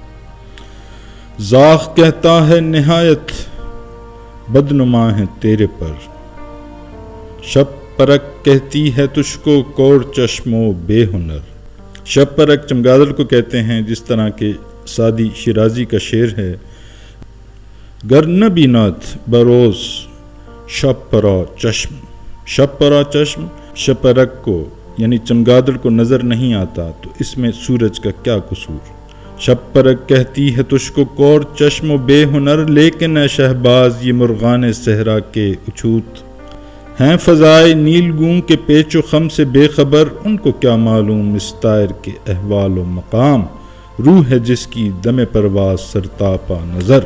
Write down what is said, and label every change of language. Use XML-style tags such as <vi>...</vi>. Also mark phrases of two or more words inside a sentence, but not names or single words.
<ur>زاغ کہتا ہے نہایت بدنما ہے تیرے پر، شب پرک کہتی ہے تجھ کو کور چشم و بے ہنر۔ شب پرک چمگادڑ کو کہتے ہیں، جس طرح کے سادی شیرازی کا شعر ہے۔</ur> <fa>گر نہ بینت بروز شب پرا چشم، شب پرا چشم،</fa> <ur>شب پرک کو یعنی چمگادڑ کو نظر نہیں آتا تو اس میں سورج کا کیا قصور۔ شب پرک کہتی ہے تجھ کو کور چشم و بے ہنر، لیکن اے شہباز یہ مرغان صحرا کے اچھوت ہیں فضائے نیل گوں کے پیچ و خم سے بے خبر، ان کو کیا معلوم اس طائر کے احوال و مقام، روح ہے جس کی دم پرواز سرتاپا نظر۔</ur>